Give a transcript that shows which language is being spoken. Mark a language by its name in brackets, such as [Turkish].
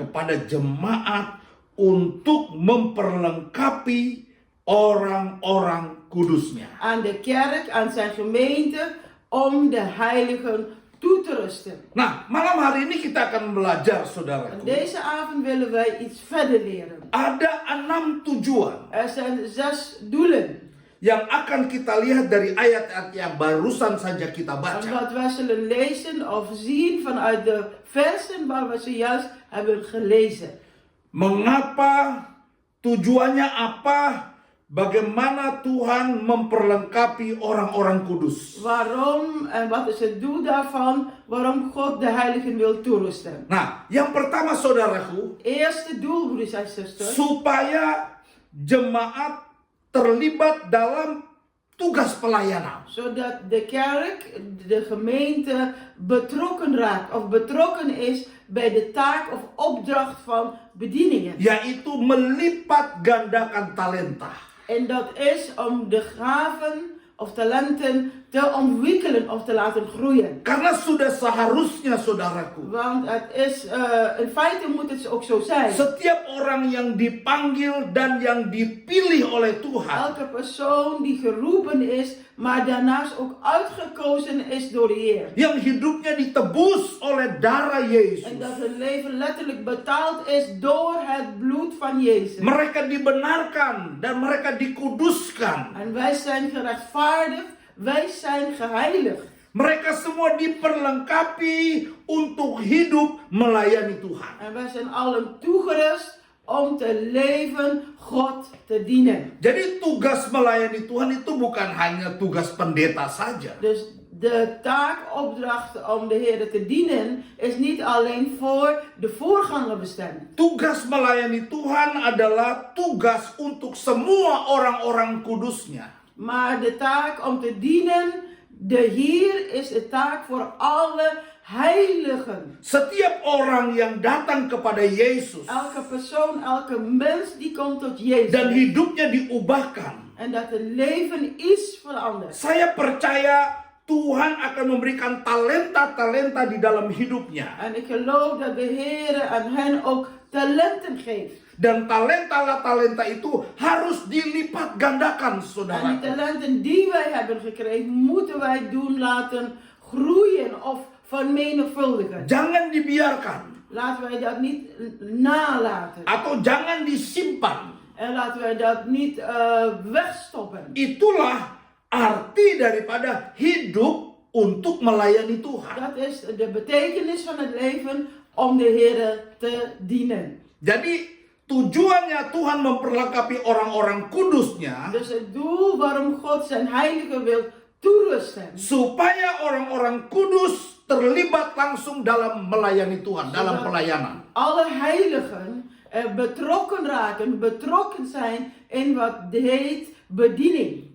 [Indonesian] kepada jemaat untuk memperlengkapi orang-orang kudusnya. [Dutch] aan de kerk, aan zijn gemeente, om de heiligen toe te rusten. [Indonesian] Nah, malam hari ini kita akan belajar, [Dutch] En [Indonesian] saudaraku. [Dutch] deze avond willen wij iets verder leren. [Indonesian] Ada 6 tujuan [Dutch] Er zijn 6 doelen. [Indonesian] yang akan kita lihat dari ayat-ayat yang barusan saja kita [Dutch] En [Indonesian] baca. [Dutch] wat wij zullen lezen of zien vanuit de versen waar we zojuist hebben gelezen. [Indonesian] Mengapa, tujuannya apa, bagaimana Tuhan memperlengkapi orang-orang kudus. [Dutch] Waarom en wat is het doel daarvan? Waarom God de heiligen wil toerusten. [Indonesian] Nah, yang pertama saudaraku, [Dutch] Eerste doel, broeders en zusters. [Indonesian] supaya jemaat terlibat dalam tugas pelayanan. [Dutch] Zodat de kerk, de gemeente betrokken raakt of betrokken is bij de taak of opdracht van bedieningen. [Indonesian] Yaitu melipat gandakan talenta. [Dutch] En dat is om de gaven of talenten te ontwikkelen of te laten groeien. [Indonesian] Karena sudah seharusnya saudaraku, [Dutch] Want het is, in feite moet het ook zo zijn. [Indonesian] setiap orang yang dipanggil dan yang dipilih oleh Tuhan [Dutch] Elke persoon die geroepen is, maar daarnaast ook uitgekozen is door de Heer. [Indonesian] yang hidupnya ditebus oleh darah Yesus. [Dutch] En dat hun leven letterlijk betaald is door het bloed van Jezus. [Indonesian] Mereka dibenarkan dan mereka dikuduskan. [Dutch] En wij zijn gerechtvaardigd, wij zijn geheiligd. [Indonesian] Mereka semua diperlengkapi untuk hidup melayani Tuhan. [Dutch] En wij zijn allen toegerust om te leven, God te dienen. [Indonesian] Jadi tugas melayani Tuhan itu bukan hanya tugas pendeta saja. [Dutch] Dus de taak, opdracht om de Heer te dienen is niet alleen voor de voorganger bestemd. [Indonesian] Tugas melayani Tuhan adalah tugas untuk semua orang-orang kudusnya. [Dutch] Maar de taak om te dienen, de Heer is de taak voor alle heiligen. [Indonesian] Setiap orang yang datang kepada Yesus [Dutch] Elke persoon, elke mens die komt tot Jezus. [Indonesian] dan hidupnya diubahkan. [Dutch] En dat het leven is veranderd. [Indonesian] Saya percaya Tuhan akan memberikan talenta-talenta di dalam hidupnya. [Dutch] En ik geloof dat de Heer aan hen ook talenten geeft. [Indonesian] Dan talenta itu harus dilipat gandakan, [Dutch] En die [Indonesian] saudara. [Dutch] talenten die wij hebben gekregen, moeten wij doen laten groeien of vermenigvuldigen. [Indonesian] Jangan dibiarkan [Dutch] Laten wij dat niet nalaten. [Indonesian] atau jangan disimpan. [Dutch] En laten wij dat niet wegstoppen. [Indonesian] Itulah arti daripada hidup untuk melayani Tuhan. [Dutch] Dat is de betekenis van het leven om de Heer te dienen. [Indonesian] Jadi tujuannya Tuhan memperlengkapi orang-orang kudusnya [Dutch] Dus het doel waarom God zijn heilige wil toerusten. [Indonesian] supaya orang-orang kudus terlibat langsung dalam melayani Tuhan, dalam pelayanan. [Dutch] Alle heiligen betrokken raken, betrokken zijn in wat heet bediening.